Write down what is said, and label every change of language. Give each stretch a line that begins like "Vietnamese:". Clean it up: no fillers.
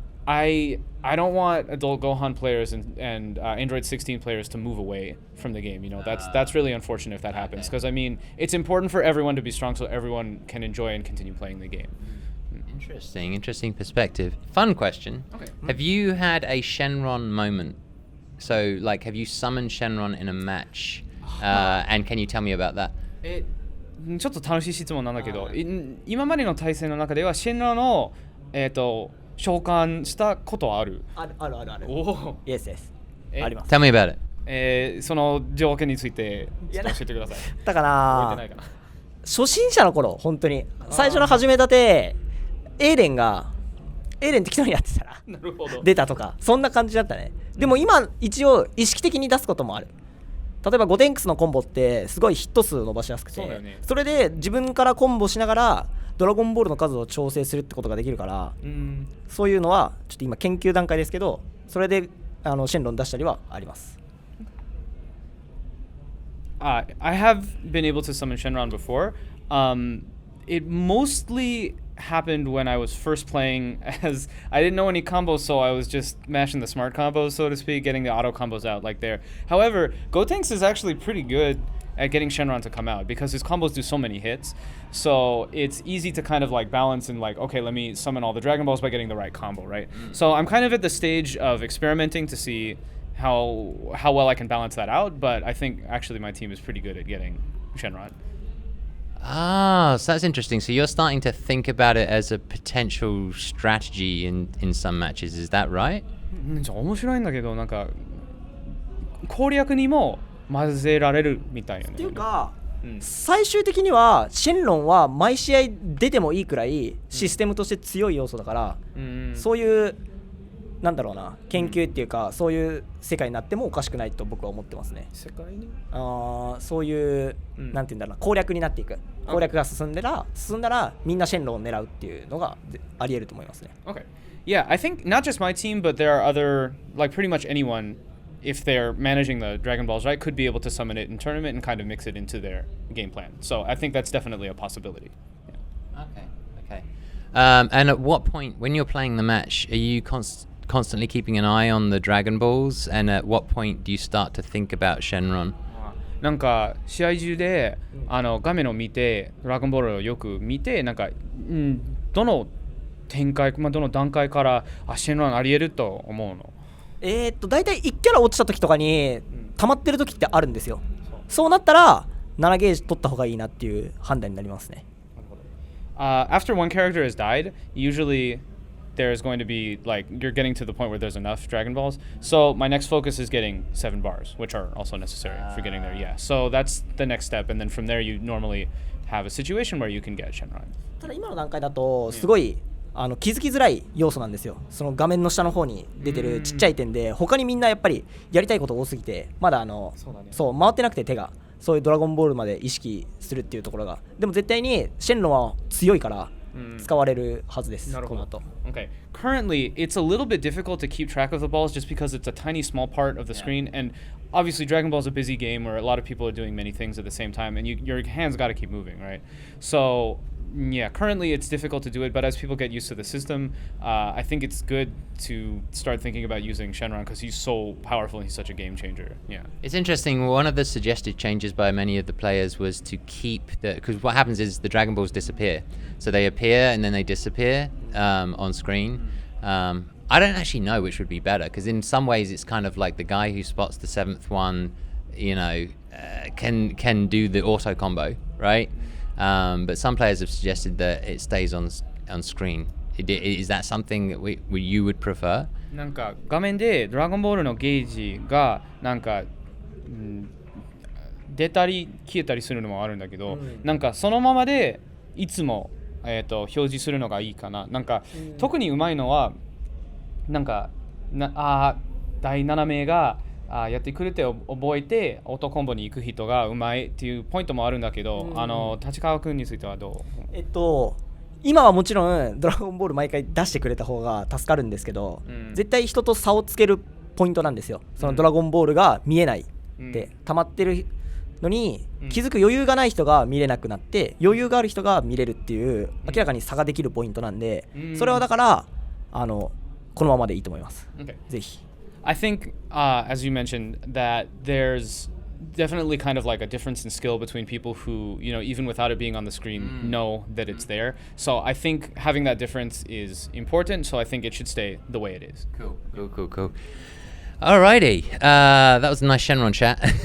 English: I don't want adult Gohan players and Android 16 players to move away from the game. You know, that's really unfortunate if that happens, because I mean it's important for everyone to be strong so everyone can enjoy and continue playing the game. Interesting perspective. Fun question. Okay. Have you had a Shenron moment? So, like, have you summoned Shenron in a match? And can you tell me about that?
Japanese: ちょっと楽しい質問なんだけど、今までの対戦の中ではシェンロンを召喚したことはある？ある。おお。
English: Yes.
Japanese: あります。
English: Tell me about it.
Japanese: その条件についてちょっと教えてください。だから覚えてないかな。初心者の頃本当に最初の始めたてエーレン適当にやってたらなるほど。出たとかそんな感じだったね。でも今一応意識的に出すこともある。例えば5テンクスのコンボってすごいヒット数伸ばしやすくて それで自分からコンボしながらドラゴンボールの数を調整するってことができるから、そういうのはちょっと今研究段階ですけど、それでシェンロン出したりはあります。
English: I have been able to summon Shenron before. It mostly happened when I was first playing, as I didn't know any combos, so I was just mashing the smart combos, so to speak, getting the auto combos out like there. However, Gotenks is actually pretty good at getting Shenron to come out because his combos do so many hits, so it's easy to kind of like balance and like, okay, let me summon all the Dragon Balls by getting the right combo, right? So I'm kind of at the stage of experimenting to see how well I can balance that out, but I think actually my team is pretty good at getting Shenron. Ah, so that's interesting. So you're starting to think about it as a potential strategy in some matches. Is that right?
Japanese: 面白いんだけど、なんか攻略にも混ぜられるみたいよね。っていうか、最終的にはシェンロンは毎試合出てもいいくらいシステムとして強い要素だから、そういうなんだろうな研究っていうか、そういう世界になってもおかしくないと僕は思ってますね。世界にそういう、なんていうんだろうな攻略になっていく。攻略が進んだらみんなシェンロンを狙うっていうのがあり得ると思いますね。
English: Okay. Yeah, I think not just my team, but there are other, like pretty much anyone, if they're managing the Dragon Balls right, could be able to summon it in tournament and kind of mix it into their game plan. So I think that's definitely a possibility. Yeah. Okay. And at what point, when you're playing the match, are you constantly keeping an eye on the Dragon Balls? And at what point do you start to think about Shenron?
Japanese: なんか試合中で画面を見てドラゴンボールをよく見て、なんか、どの展開、どの段階からシェンロンあり得ると思うの？だいたい1キャラ落ちた時とかに溜まってる時ってあるんですよ。そうなったら7ゲージ取った方がいいなっていう判断になりますね。
English: After one character has died, usually there's going to be like you're getting to the point where there's enough Dragon Balls. So my next focus is getting 7 bars, which are also necessary for getting there. Yeah. So that's the next step, and then from there you normally have a situation where you can get Shenron.
Japanese: ただ今の段階だとすごい気づきづらい要素なんですよ。その画面の下の方に出てるちっちゃい点で他にみんなやっぱりやりたいこと多すぎてまだそう回ってなくて手がそういうドラゴンボールまで意識するっていうところがでも絶対にシェンロンは強いから使われるはずです。この後。
English: Okay. Currently, it's a little bit difficult to keep track of the balls just because it's a tiny small part of the screen, and obviously Dragon Ball is a busy game where a lot of people are doing many things at the same time, and your hands got to keep moving, right? So yeah, currently it's difficult to do it, but as people get used to the system, I think it's good to start thinking about using Shenron because he's so powerful and he's such a game changer. Yeah. It's interesting. One of the suggested changes by many of the players was to keep because what happens is the Dragon Balls disappear. So they appear and then they disappear on screen. I don't actually know which would be better because in some ways it's kind of like the guy who spots the 7th one, can do the auto combo, right? But some players have suggested that it stays on screen. Is that something that you would prefer?
Japanese: なんか画面でドラゴンボールのゲージがなんか、出たり消えたりするのもあるんだけど、なんかそのままでいつも、表示するのがいいかな。なんか、特にうまいのはなんか第7名がやってくれて覚えてオートコンボに行く人がうまいっていうポイントもあるんだけど、立川君についてはどう？今はもちろんドラゴンボール毎回出してくれた方が助かるんですけど、絶対人と差をつけるポイントなんですよ。そのドラゴンボールが見えないって溜まってるのに、気づく余裕がない人が見れなくなって余裕がある人が見れるっていう明らかに差ができるポイントなんで、それはだからこのままでいいと思います。
English: Okay.
Japanese: ぜひ。
English: I think, as you mentioned, that there's definitely kind of like a difference in skill between people who, even without it being on the screen, know that it's there. So I think having that difference is important. So I think it should stay the way it is. Cool. Alrighty, that was a nice Shenron chat.